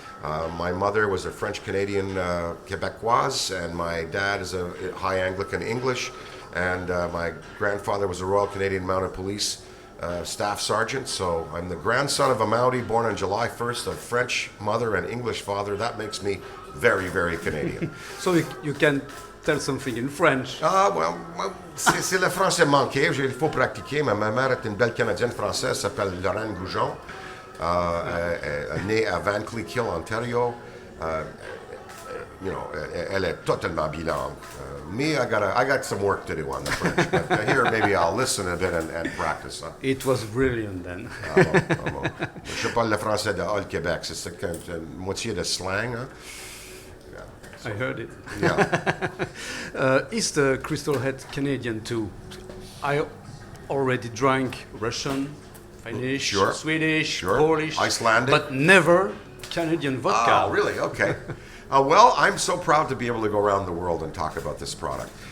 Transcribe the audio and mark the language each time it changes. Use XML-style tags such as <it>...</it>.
<en>My mother was a French-Canadian Quebecoise, and my dad is a High Anglican English, and my grandfather was a Royal Canadian Mounted Police Staff Sergeant. So I'm the grandson of a Maori born on July 1st, of French mother and English father. That makes me very, very Canadian. So you can tell something in French.</en> <fr>C'est le français manqué, il faut pratiquer. Ma mère est une belle Canadienne française, s'appelle Lorraine Goujon, née à Van Cleek Hill, Ontario. Elle est totalement bilingue.</fr> <en>Me, I got some work to do on the French, but here maybe I'll listen a bit and practice. Huh? It was brilliant then.</en> <fr>Bon. Je parle le français de Hall Québec, c'est moitié de slang. Hein?</fr> <en>I heard it. Yeah. Is the Crystal Head Canadian too? I already drank Russian, Finnish, Sure. Swedish, Sure. Polish, Icelandic. but never Canadian vodka. Oh, really? Okay. Well, I'm so proud to be able to go around the world and talk about this product.</en>